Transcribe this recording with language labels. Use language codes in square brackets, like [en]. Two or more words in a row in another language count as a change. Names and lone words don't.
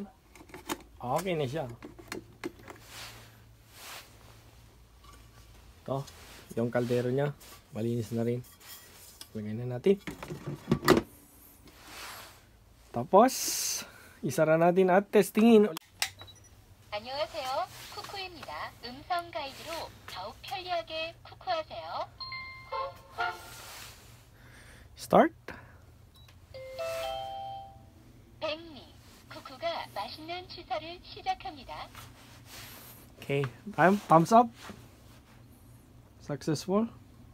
[tl] Okay na siya. Ito, yung kaldero niya, malinis na rin. Lagay na natin. Tapos, isara natin at testingin. [ko] 안녕하세요. 쿠쿠입니다. 음성 가이드로 더욱 편리하게 쿠쿠하세요. Start. 백미, 쿠쿠가 맛있는 취사를 시작합니다. [en] Okay, thumbs up. Successful.